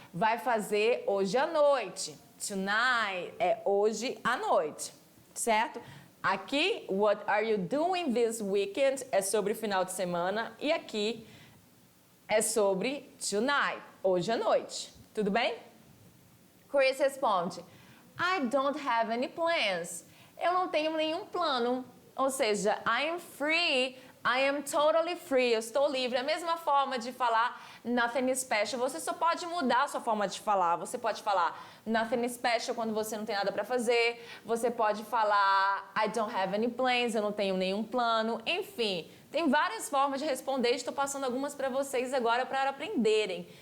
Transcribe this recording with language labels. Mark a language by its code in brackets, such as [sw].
[pt] Vai fazer hoje à noite. Tonight é hoje à noite, certo? Aqui, [en] what are you doing this weekend [pt] é sobre final de semana e aqui é sobre tonight, hoje à noite. Tudo bem? [en] Chris responde: I don't have any plans. [pt] Eu não tenho nenhum plano. Ou seja, [en] I am free, I am totally free. [pt] Eu estou livre. A mesma forma de falar [en] nothing special. [pt] Você só pode mudar a sua forma de falar. Você pode falar [en] nothing special [pt] quando você não tem nada para fazer. Você pode falar [en] I don't have any plans. [pt] Eu não tenho nenhum plano. Enfim, tem várias formas de responder. Estou passando algumas para vocês agora para aprenderem.